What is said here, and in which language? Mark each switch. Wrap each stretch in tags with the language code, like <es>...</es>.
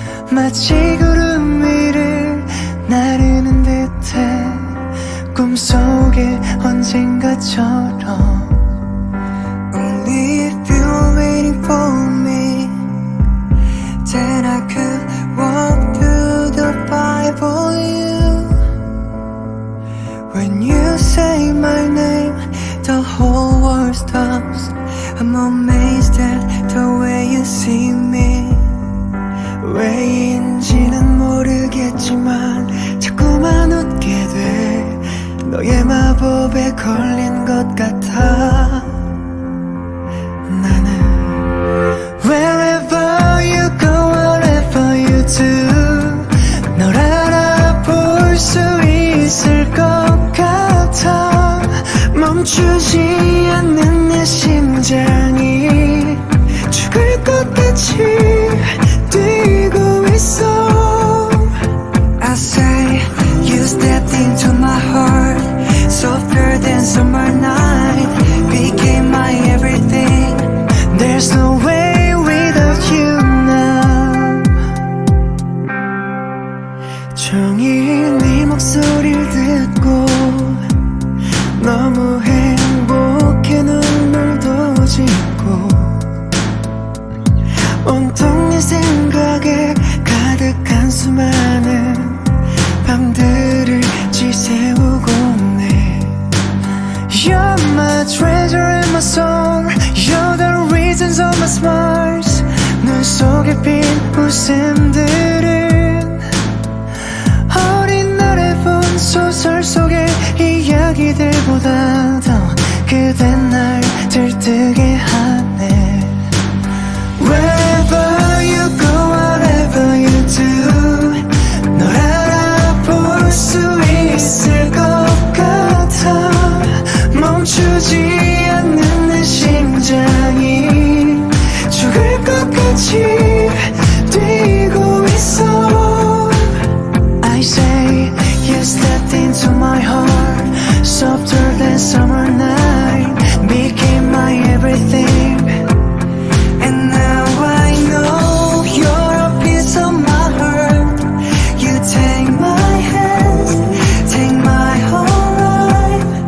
<ko>마치 구름 위를 나르는 듯해 꿈속에 언젠가처럼</ko> <en>Only if you're waiting for me, then I could walk through the fire for you. When you say my name, the whole world stops. I'm amazed at the way you see me.</en> <ko>왜인지는 모르겠지만 자꾸만 웃게 돼. 너의 마법에 걸린 것 같아. 나는</ko> <en>Wherever you go, whatever you do,</en> <ko>널 알아볼 수 있을 것 같아. 멈추지 않는 내 심장이 죽을 것 같이 뛰고 있어.</ko> <en>I say you stepped into my heart, softer than summer night, became my everything. There's no way without you now.</en> <ko>종일 네 목소리를 듣고 너무 행복해 눈물도 짓고 온통 네 생각에 가득한 수많은 밤들을 지새우고 네.</ko> <en>You're my treasure and my song, you're the reasons of my smiles.</en> <ko>눈 속에 핀 웃음들은 어린 날에 본 소설 속의 이야기들보다 더 그대 날 들뜨게 하네.</ko> <en>Wherever you go, whatever you do,</en> <ko>널 알아볼 수 있을 것 같아. 멈추지 않는 내 심장이 죽을 것 같이 뛰고 있어.</ko> <en>I say you stepped into my heart, softer than summer night, became my everything. And now I know you're a piece of my heart. You take my hand, take my whole life.</en>